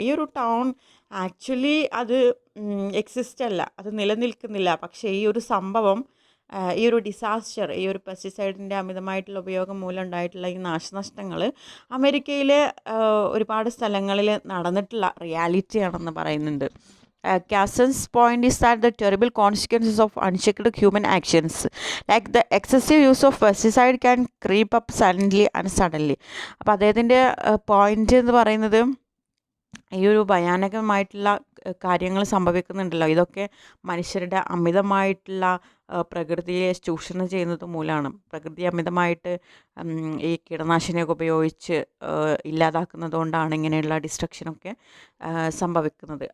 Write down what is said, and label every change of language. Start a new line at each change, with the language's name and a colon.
Malayalam: ഈ ഒരു town actually അത് എക്സിസ്റ്റ് അല്ല, അത് നിലനിൽക്കുന്നില്ല. പക്ഷേ ഈ ഒരു സംഭവം, ഈ ഒരു ഡിസാസ്റ്റർ, ഈ ഒരു പെസ്റ്റിസൈഡിൻ്റെ അമിതമായിട്ടുള്ള ഉപയോഗം മൂലം ഉണ്ടായിട്ടുള്ള ഈ നാശനഷ്ടങ്ങൾ അമേരിക്കയിലെ ഒരുപാട് സ്ഥലങ്ങളിൽ നടന്നിട്ടുള്ള റിയാലിറ്റിയാണെന്ന് പറയുന്നുണ്ട്.
English: Cason's point is that the terrible consequences of unchecked human actions, like the excessive use of pesticide, can creep up silently and suddenly.
Malayalam: അപ്പോൾ അദ്ദേഹത്തിൻ്റെ പോയിന്റ് എന്ന് പറയുന്നത് ഈ ഒരു ഭയാനകമായിട്ടുള്ള കാര്യങ്ങൾ സംഭവിക്കുന്നുണ്ടല്ലോ, ഇതൊക്കെ മനുഷ്യരുടെ അമിതമായിട്ടുള്ള പ്രകൃതിയെ ചൂഷണം ചെയ്യുന്നത് മൂലമാണ്. പ്രകൃതി അമിതമായിട്ട് ഈ കീടനാശിനിയൊക്കെ ഉപയോഗിച്ച് ഇല്ലാതാക്കുന്നത് കൊണ്ടാണ് ഇങ്ങനെയുള്ള ഡിസ്ട്രക്ഷനൊക്കെ സംഭവിക്കുന്നത്.